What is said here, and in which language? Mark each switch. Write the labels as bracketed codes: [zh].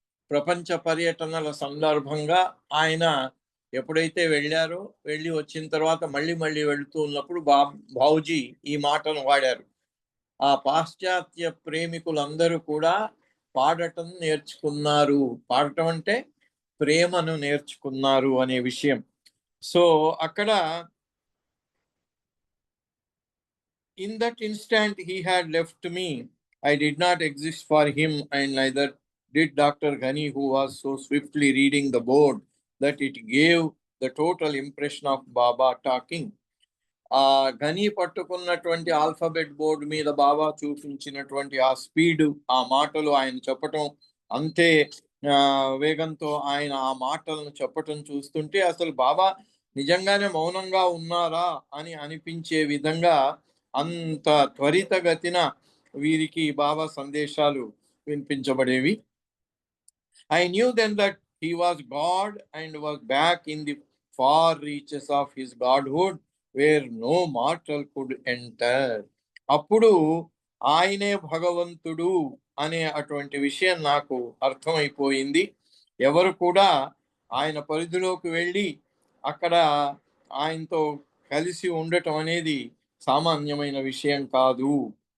[te] ప్రపంచ పర్యటనల సందర్భంగా ఆయన ఎప్పుడైతే వెళ్ళారో, వెళ్ళి వచ్చిన తర్వాత మళ్ళీ వెళుతూ ఉన్నప్పుడు భావుజీ ఈ మాటను వాడారు. ఆ పాశ్చాత్య ప్రేమికులందరూ కూడా పాడటం నేర్చుకున్నారు. పాడటం అంటే ప్రేమను నేర్చుకున్నారు అనే విషయం. సో అక్కడ [en] in that instant he had left me. I did not exist for him and neither did Dr. Ghani, who was so swiftly reading the board that it gave the total impression of Baba talking. [te] ఘనీ పట్టుకున్నటువంటి alphabet board మీద బాబా చూపించినటువంటి ఆ speed, ఆ మాటలు ఆయన చెప్పటం, అంతే వేగంతో ఆయన ఆ మాటలను చెప్పటం చూస్తుంటే అసలు బాబా నిజంగానే మౌనంగా ఉన్నారా అని అనిపించే విధంగా అంత త్వరితగతిన వీరికి బాబా సందేశాలు వినిపించబడేవి. [en] I knew then that he was God and was back in the far reaches of his godhood where no mortal could enter. [te] అప్పుడు ఆయనే భగవంతుడు అనే అటువంటి విషయం నాకు అర్థమైపోయింది. ఎవరు కూడా ఆయన పరిధిలోకి వెళ్ళి అక్కడ ఆయనతో కలిసి ఉండటం అనేది సామాన్యమైన విషయం కాదు.